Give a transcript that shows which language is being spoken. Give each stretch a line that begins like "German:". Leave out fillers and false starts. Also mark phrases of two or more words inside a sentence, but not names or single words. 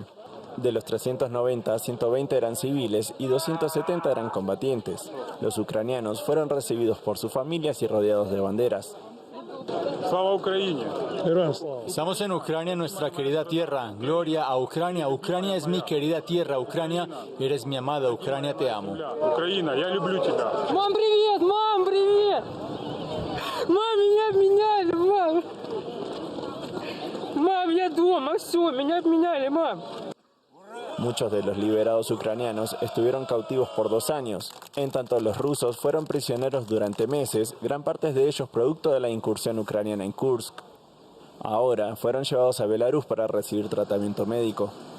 Spanish: De los 390, 120 eran civiles y 270 eran combatientes. Los ucranianos fueron recibidos por sus familias y rodeados de banderas. Estamos en Ucrania, nuestra querida tierra. Gloria a Ucrania. Ucrania es mi querida tierra. Ucrania, eres mi amada. Ucrania, te amo. Ucrania,
Russian: я люблю тебя. Мам, привет! Мам, привет! Мам, меня обменяли, мам! Мам, я дома, все, меня обменяли, мам!
Spanish: Muchos de los liberados ucranianos estuvieron cautivos por 2 años. En tanto, los rusos fueron prisioneros durante meses, gran parte de ellos producto de la incursión ucraniana en Kursk. Ahora fueron llevados a Belarus para recibir tratamiento médico.